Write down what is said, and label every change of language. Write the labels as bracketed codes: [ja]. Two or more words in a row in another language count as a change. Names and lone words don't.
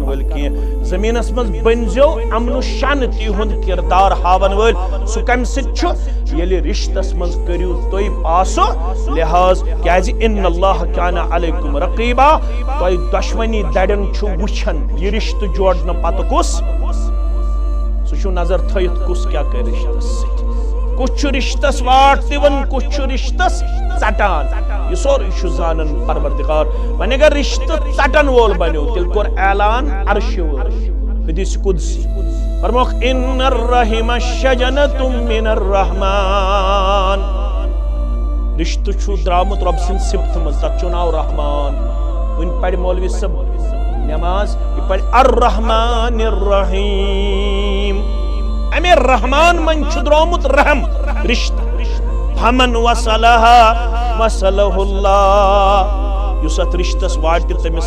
[ks] وٲلۍ کینٛہہ زمینس منٛز بٔنزیو امن و شانتی ہُنٛد کردار ہاون وٲلۍ سُہ کمہِ سۭتۍ چھُ ییٚلہِ رشتس منٛز کٔرِو تُہۍ پاسو لحاظ کیازِ [ar] ان اللہ کان علیکم رقیبا [ks] تۄہہِ دۄشوٕنی درین چھُ وٕچھان یہِ رشتہٕ جوڑنہٕ پتہٕ کُس سُہ چھُ نظر تھٲیِتھ کُس کیاہ کرِ رشتس سۭتۍ کُس چھُ رشتس واٹ دِوان کُس چھُ رشتس ژٹان یہ سورُے چھُ زانان پروردگار وۄنۍ اگر رشتہٕ ژٹن وول بنیو تیٚلہِ کوٚر اعلان عرشہِ وول حدیث قدسی فرموکھ [ar] ان الرحم شجنۃ من الرحمن [ks] رشتہٕ چھُ درامُت رۄب سٕنٛدِ صفتہٕ منٛز تتھ چھُ ناو رحمان وۄنۍ پرِ مولوی صٲب نماز یہ پرِ [ar] الرحمن الرحیم [ks] امے رحمان من چھُ درامُت رحم رشتہٕ [ar] فمن وصلها وصلہ اللہ [ks] یُس اتھ رشتس واٹہِ تٔمِس